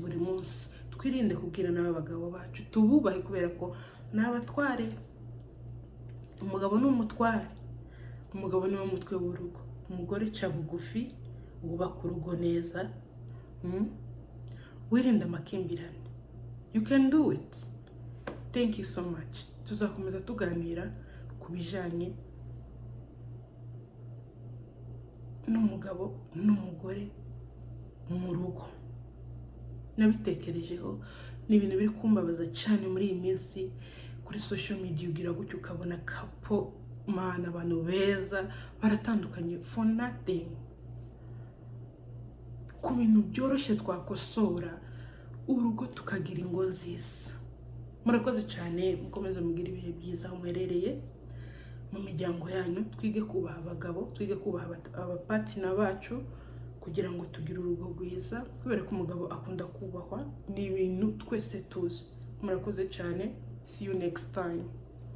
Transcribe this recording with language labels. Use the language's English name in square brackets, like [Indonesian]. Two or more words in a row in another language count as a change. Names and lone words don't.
[Kinyarwanda] Twirinde kubwira nabi abagabo bacu, tububahe, kubera ko n'abatware. Umugabo ni umutware, umugabo niwe mutwe w'urugo. Umugore ca bugufi, wubaka urugo neza. Wirinde amakimbirane. [English] You can do it. Thank you so much. [Kinyarwanda] Tuzakomeza tuganira ku bijanye n'umugabo n'umugore mu rugo. Nabitekerejeho, ni ibintu biri kumbabaza cyane muri iyi minsi. Kuri [English] social media [Kinyarwanda] ugira gutyo ukabona kapo mana, abantu beza baratandukanye [English] for nothing. [Kinyarwanda] Ku bintu byoroshye twakosora urugo tukagira ingo nziza. Murakoze cyane, mukomeze mugira ibihe byiza aho muherereye mu miryango yanyu. Twige kubaha abagabo, twige kubaha abapatina bacu, kugira ngo tugire urugo rwiza, kubera ko umugabo akunda kubahwa. Ni ibintu twese tuzi. Murakoze cyane, [English] see you next time.